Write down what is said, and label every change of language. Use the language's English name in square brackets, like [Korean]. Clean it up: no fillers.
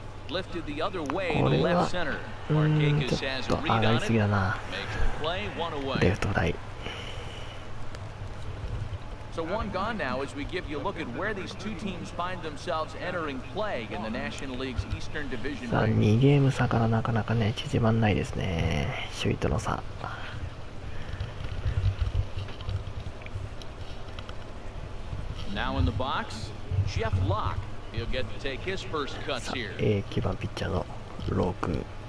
[English] Lifted the other way to left center. Marquez has a read on it. Makes the play 1 away. [Japanese] レフトフライ。 [English] So 1 gone now as we give you a look at where these two teams find themselves entering play in the National League's Eastern Division [Japanese] さあ、 [English] race. [Japanese] 2ゲーム差からなかなかね、縮まんないですね。首位との差。 [English] Now in the box, Jeff Locke. He'll get to take his first cuts here. [Japanese] 9番ピッチャーのローク。